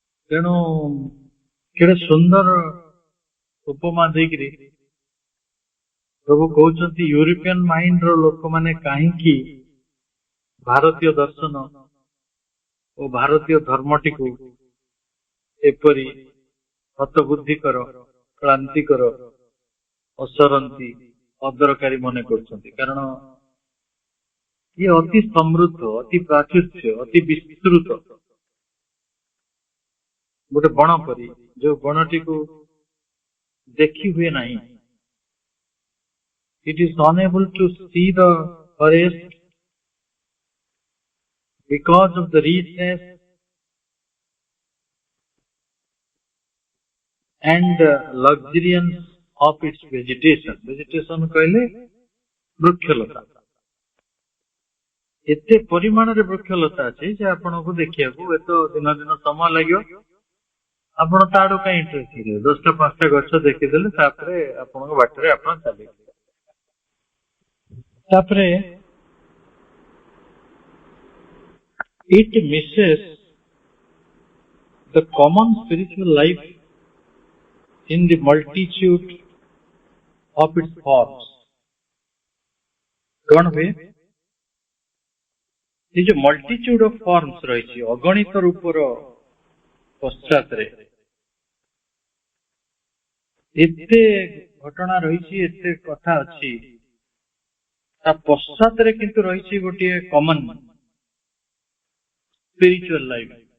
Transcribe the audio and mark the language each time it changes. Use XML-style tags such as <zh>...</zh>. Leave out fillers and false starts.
<or>ତେଣୁ କେଡେ ସୁନ୍ଦର ଉପମା ଦେଇକିରି ପ୍ରଭୁ କହୁଛନ୍ତି, ୟୁରୋପିଆନ ମାଇଣ୍ଡର ଲୋକମାନେ କାହିଁକି ଭାରତୀୟ ଦର୍ଶନ ଓ ଭାରତୀୟ ଧର୍ମଟିକୁ ଏପରି ହତବୁଦ୍ଧିକର, କ୍ଳାନ୍ତିକର, ଅସରନ୍ତି, ଅଦରକାରୀ ମନେ କରୁଛନ୍ତି। କାରଣ ଇଏ ଅତି ସମୃଦ୍ଧ, ଅତି ପ୍ରାଚୁର୍ଯ୍ୟ, ଅତି ବିସ୍ତୃତ ଗୋଟେ ବଣ ପରି, ଯୋଉ ବଣଟିକୁ ଦେଖି ହୁଏ ନାହିଁ।</or> <en>It is unable to see the forest because of the richness and luxuriance of its vegetation.</en> <or>Vegetation କହିଲେ ବୃକ୍ଷଲତା। ଏତେ ପରିମାଣରେ ବୃକ୍ଷଲତା ଅଛି ଯେ ଆପଣଙ୍କୁ ଦେଖିବାକୁ ଏତ ଦିନ ଦିନ ସମୟ ଲାଗିବ। ଆପଣ ତା ଆଡୁ କାଇଁ ଇଣ୍ଟରେଷ୍ଟ ହେଇଯିବେ? 10ଟା 5ଟା ଗଛ ଦେଖିଦେଲେ ତାପରେ ଆପଣଙ୍କ ବାଟରେ ଆପଣ ଚାଲିବେ। ତାପରେ</or> <en>it misses the common spiritual life in the multitude of its forms.</en> <or>କଣ ହୁଏ?</or> <hi>ये जो</hi> <en>multitude of forms</en> <or>ରହିଛି, ଅଗଣିତ ରୂପର ପଶ୍ଚାତରେ ଏତେ ଘଟଣା ରହିଛି, ଏତେ କଥା ଅଛି, ତା ପଶ୍ଚାତରେ କିନ୍ତୁ ରହିଛି ଗୋଟିଏ</or> <en>Common spiritual life.</en>